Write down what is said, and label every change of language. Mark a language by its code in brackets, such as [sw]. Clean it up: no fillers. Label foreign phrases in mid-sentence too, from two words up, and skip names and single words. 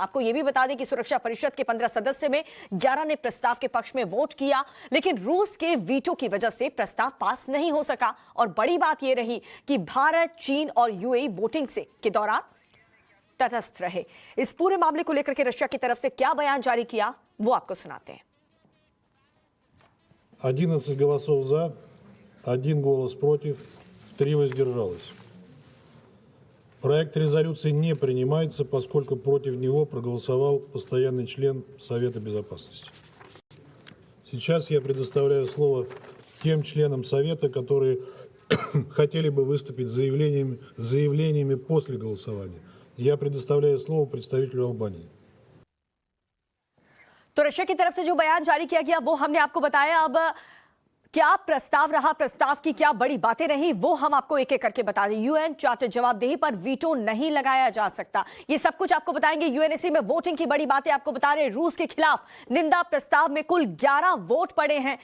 [hi] आपको यह भी बता दें कि सुरक्षा परिषद के 15 सदस्य में 11 ने प्रस्ताव के पक्ष में वोट किया, लेकिन रूस के वीटो की वजह से प्रस्ताव पास नहीं हो सका। और बड़ी बात यह रही कि भारत, चीन और यूएई वोटिंग के दौरान तटस्थ रहे। इस पूरे मामले को लेकर के रशिया की तरफ से क्या बयान जारी किया वो आपको सुनाते हैं। [ru] 11 голосов за, 1 голос против, 3 воздержалось. Проект резолюции не принимается, поскольку против него проголосовал постоянный член Совета Безопасности. Сейчас я предоставляю слово тем членам Совета, которые хотели бы выступить с заявлениями после голосования. Я предоставляю слово представителю Албании. [hi] तो रशिया की तरफ से जो बयान जारी किया गया वो हमने आपको बताया। अब क्या प्रस्ताव रहा, प्रस्ताव की क्या बड़ी बातें रही, वो हम आपको एक एक करके बता दें। यूएन चार्टर जवाबदेही पर वीटो नहीं लगाया जा सकता, ये सब कुछ आपको बताएंगे। यूएनएससी में वोटिंग की बड़ी बातें आपको बता रहे हैं। रूस के खिलाफ निंदा प्रस्ताव में कुल 11 वोट पड़े हैं।